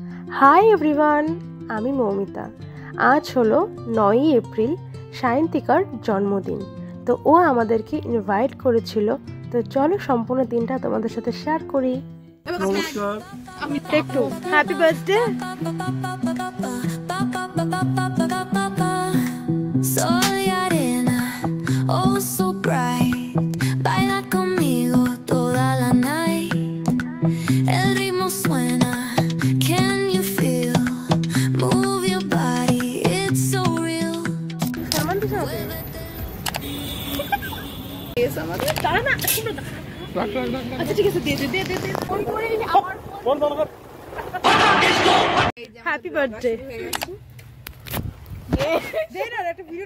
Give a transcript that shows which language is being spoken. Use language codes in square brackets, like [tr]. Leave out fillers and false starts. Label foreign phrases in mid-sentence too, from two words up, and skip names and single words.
[en] hi everyone, [bn] আমি মৌমিতা। আজ হলো 9ই এপ্রিল, সায়ন্তিকার জন্মদিন। তো ও আমাদেরকে ইনভাইট করেছিল, তো চলো সম্পূর্ণ দিনটা তোমাদের সাথে শেয়ার করি। নমস্কার, একটু [en] happy birthday. [es] Soy arena, [en] oh so bright. [es] Baila conmigo toda la night. El ritmo suena, [en] can you feel? Move your body, it's so real. [bn] সামান দিছ আমাকে? এস আমাকে দাঁড়া না, শুনো না। আচ্ছা ঠিক আছে, দে দে দে দে। ফোন করে নিয়ে আমার ফোন বন্ধ কর। [en] happy birthday. [bn] দে না একটা ভিডিও।